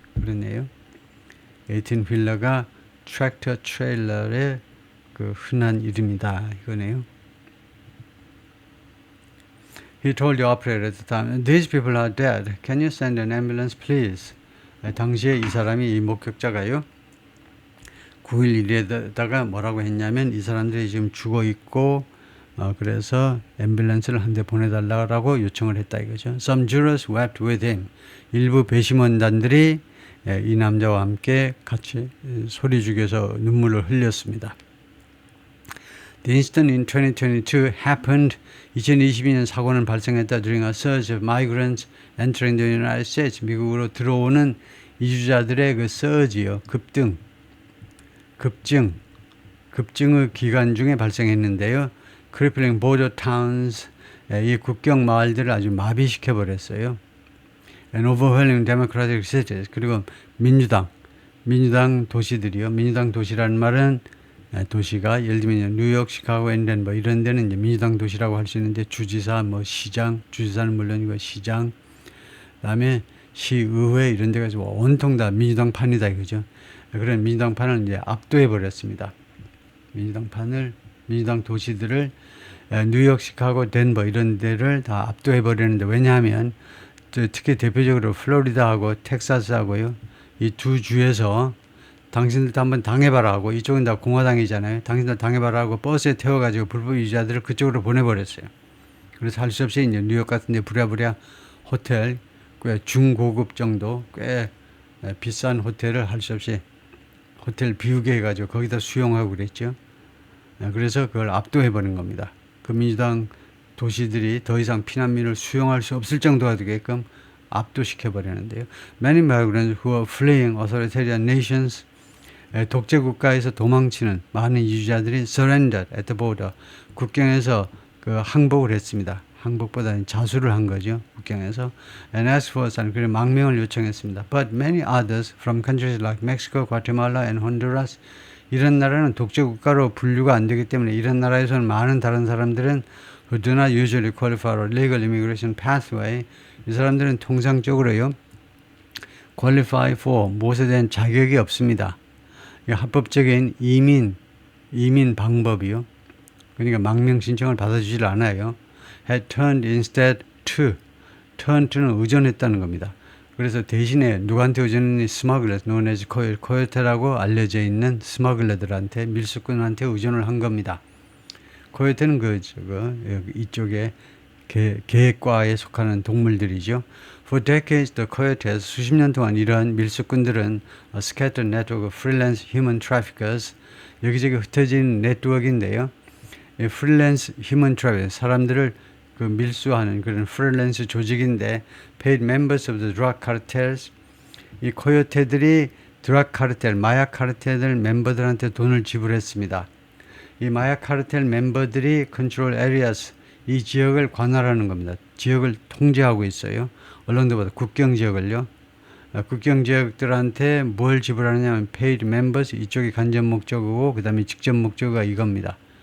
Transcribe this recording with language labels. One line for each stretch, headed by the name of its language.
Korean: 그러네요. 18wheeler가 트랙터 트레일러의 그 흔한 이름이다. 이거네요.
English: He told the operator at the time, these people are dead. Can you send an ambulance, please?
Korean: 당시에 이 사람이, 이 목격자가요, 911에다가 뭐라고 했냐면, 이 사람들이 지금 죽어 있고, 그래서 앰뷸런스를 한 대 보내달라고 요청을 했다 이거죠.
English: Some jurors wept with him.
Korean: 일부 배심원단들이 이 남자와 함께 같이 소리 죽여서 눈물을 흘렸습니다.
English: The incident in 2022 happened.
Korean: 2022년 사고는 발생했다.
English: During a surge of migrants entering the United States.
Korean: 미국으로 들어오는 이주자들의 그 surge요, 급증의 기간 중에 발생했는데요.
English: Crippling border towns,
Korean: 이 국경 마을들을 아주 마비시켜 버렸어요.
English: And overwhelming democratic cities.
Korean: 그리고 민주당 도시들이요. 민주당 도시라는 말은 도시가 예를 들면 뉴욕, 시카고, 앤덴 뭐 이런 데는 이제 민주당 도시라고 할 수 있는데, 주지사, 뭐 시장, 주지사는 물론이고 시장, 그다음에 시의회 이런 데가 온통 다 민주당 판이다 이거죠. 그런 민주당 판을 이제 압도해 버렸습니다. 민주당 도시들을 뉴욕, 시카고, 덴버 이런 데를 다 압도해 버리는데, 왜냐하면 특히 대표적으로 플로리다하고 텍사스하고요, 이 두 주에서 당신들도 한번 당해봐라 하고, 이쪽은 다 공화당이잖아요. 당신들 당해봐라 하고 버스에 태워가지고 불법 이주자들을 그쪽으로 보내버렸어요. 그래서 할 수 없이 이제 뉴욕 같은 데 부랴부랴 호텔, 꽤 중고급 정도, 꽤 비싼 호텔을 할 수 없이 호텔 비우게 해가지고 거기다 수용하고 그랬죠. 그래서 그걸 압도해버린 겁니다. 그 민주당 도시들이 더 이상 피난민을 수용할 수 없을 정도가 되게끔 압도시켜버리는데요.
English: Many migrants who are fleeing authoritarian nations,
Korean: 독재 국가에서 도망치는 많은 이주자들이
English: surrendered at the border,
Korean: 국경에서 그 항복을 했습니다. 항복보다는 자수를 한 거죠, 국경에서.
English: And asked for asylum,
Korean: 그리고 망명을 요청했습니다.
English: But many others from countries like Mexico, Guatemala and Honduras,
Korean: 이런 나라는 독재 국가로 분류가 안 되기 때문에, 이런 나라에서는 많은 다른 사람들은
English: who do not usually qualify for legal immigration pathway,
Korean: 이 사람들은 통상적으로요,
English: qualify for,
Korean: 무엇에 대한 자격이 없습니다. 합법적인 이민 방법이요. 그러니까 망명 신청을 받아주질 않아요.
English: had turned instead to, turn to는
Korean: 의존했다는 겁니다. 그래서 대신에 누구한테 의존했니?
English: smugglers, known as
Korean: 코요테라고 알려져 있는 스머글러들한테, 밀수꾼한테 의존을 한 겁니다. 코요테는 이쪽에 개과에 속하는 동물들이죠.
English: For decades, the coyotes,
Korean: 수십 년 동안 이러한 밀수꾼들은
English: a scattered network of freelance human traffickers,
Korean: 여기저기 흩어진 네트워크인데요.
English: freelance human traffickers,
Korean: 사람들을 그 밀수하는 그런 프리랜스 조직인데,
English: paid members of the drug cartels,
Korean: 이 코요테들이 드락 카르텔, 마약 카르텔 멤버들한테 돈을 지불했습니다. 이 마약 카르텔 멤버들이 컨트롤 에리아스, 이 지역을 관할하는 겁니다. 지역을 통제하고 있어요. 얼렁도보다 국경 지역을요. 국경 지역들한테 뭘 지불하느냐면
English: paid members,
Korean: 이쪽이 간접 목적이고 그 다음에 직접 목적어가 이겁니다.